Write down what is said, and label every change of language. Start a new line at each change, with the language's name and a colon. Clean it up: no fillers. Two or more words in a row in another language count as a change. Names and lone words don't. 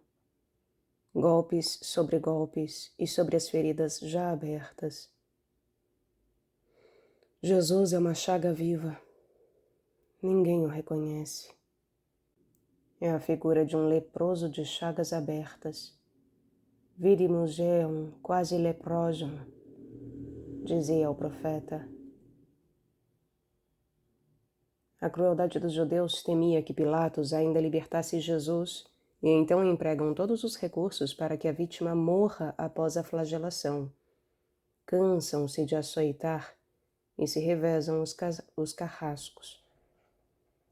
Portuguese: Golpes sobre golpes e sobre as feridas já abertas. Jesus é uma chaga viva. Ninguém o reconhece. É a figura de um leproso de chagas abertas.
Latin: Vidimus Geum quasi leprosum,
Portuguese: dizia o profeta. A crueldade dos judeus temia que Pilatos ainda libertasse Jesus e então empregam todos os recursos para que a vítima morra após a flagelação. Cansam-se de açoitar e se revezam os carrascos.